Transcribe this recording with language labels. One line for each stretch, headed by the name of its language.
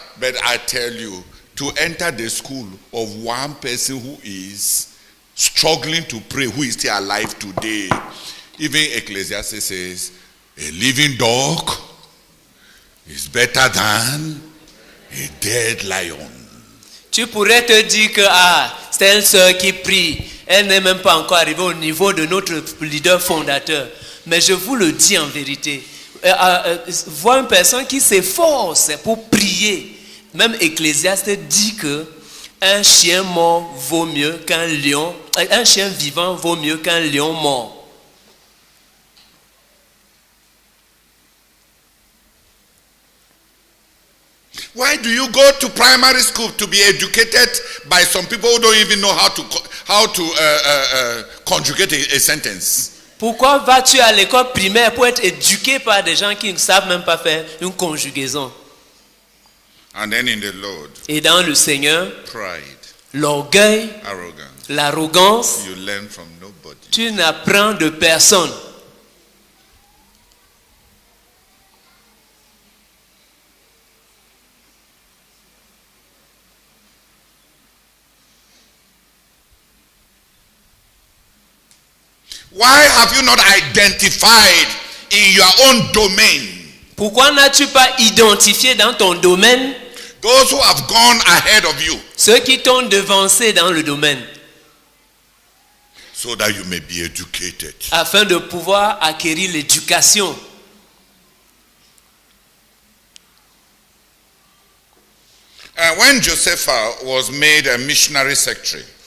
English: But I tell you, to enter the school of one person who is struggling to pray, who is still alive today, even Ecclesiastes says, a living dog is better than a dead lion.
French: Tu pourrais te dire que c'est une sœur qui prie. Elle n'est même pas encore arrivée au niveau de notre leader fondateur. Mais je vous le dis en vérité. Voir une personne qui s'efforce pour prier. Même Ecclésiaste dit que un chien mort vaut mieux qu'un lion. Un chien vivant vaut mieux qu'un lion mort.
English: Why do you go to primary school to be educated by some people who don't even know how to conjugate a sentence?
French: Pourquoi vas-tu à l'école primaire pour être éduqué par des gens qui ne savent même pas faire une conjugaison?
English: And then in the Lord,
French: Et dans le Seigneur,
English: pride,
French: l'orgueil,
English: arrogance,
French: l'arrogance,
English: you learn from nobody.
French: tu n'apprends de personne.
English: Why have you not identified in your own domain
French: Pourquoi n'as-tu pas identifié dans ton domaine
English: those who have gone ahead of you
French: ceux qui t'ont devancé dans le domaine
English: so that you may be educated?
French: afin de pouvoir acquérir l'éducation?
English: When Josephus was made a missionary secretary,